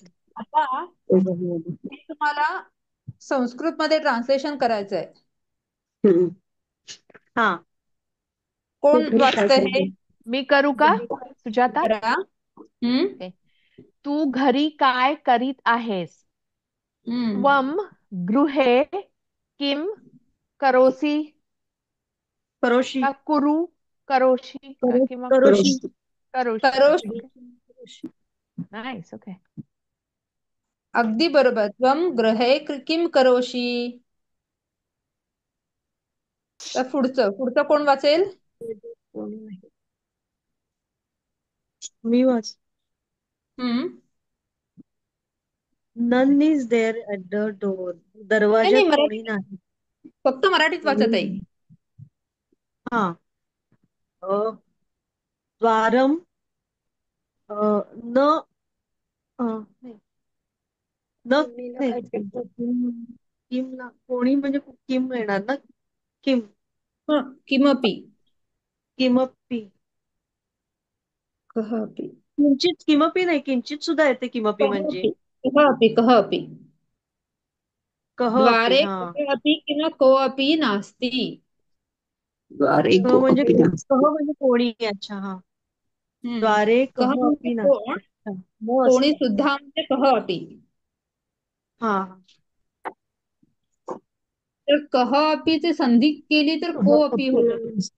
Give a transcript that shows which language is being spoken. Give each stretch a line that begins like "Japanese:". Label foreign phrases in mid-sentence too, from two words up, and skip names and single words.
Marathi: आता तुम्हाला संस्कृत मध्ये ट्रान्सलेशन करायचंय. हा, कोण वाचतंय हे? मी करू का सुजाता? तू घरी काय करीत आहेस?
Sanskrit: त्वम गृहे किम करोसि? करोषि किंवा करोषि.
English: Nice, okay.
Marathi: अगदी बरोबर.
Sanskrit: त्वम गृहे किम करोषि.
Marathi: तर पुढचं कोण वाचेल? मी वाच.
English: None is there at the door.
Marathi: दरवाजात कोणी नाही. फक्त मराठीत वाचत आहे. द्वारम किमला कोणी म्हणजे किम येणार ना. किमपि. किंचित. किमपि नाही, किंचित सुद्धा येते. किमपि म्हणजे कहपि.
Sanskrit: द्वारे कोऽपि किंवा कोऽपि नास्ति.
Marathi: म्हणजे कोणी. अच्छा.
Sanskrit: द्वारे कहपि नास्ति.
Marathi: कोणी सुद्धा म्हणजे कहपि. तर कहपि संधी केली तर कोऽपि होतं.